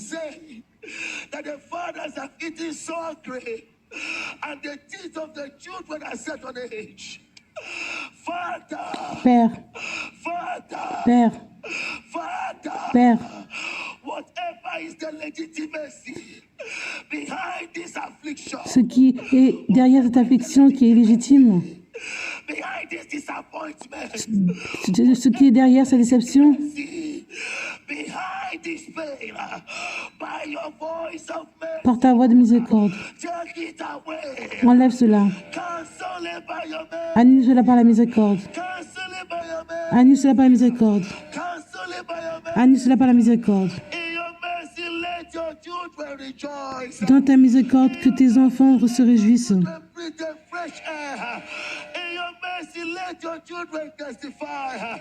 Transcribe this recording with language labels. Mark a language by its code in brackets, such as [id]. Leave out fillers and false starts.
[en] That the fathers have eaten sour grape, and the teeth of the children are set on edge. Father, [fr] Père, [en] Father, [fr] Père, [en] Father, [fr] Père, [en] whatever is the legitimacy behind this affliction, [fr] ce qui est derrière cette affliction qui est légitime, [en] behind this disappointment, [fr] ce qui est derrière cette déception, [en] behind this pain, by your voice of mercy, [fr] par ta voix de miséricorde, [en] take it away. [fr] enlève cela, [en] Cancel it by your mercy. [fr] annule cela par la miséricorde, [en] Cancel it by your mercy. [fr] annule cela par la miséricorde, [en] Cancel it by your mercy. [fr] annule cela par la miséricorde. [en] In your mercy, let your children rejoice. [fr] Dans ta miséricorde, que tes enfants se réjouissent. [en] Breathe the fresh air. In your mercy, let your children testify.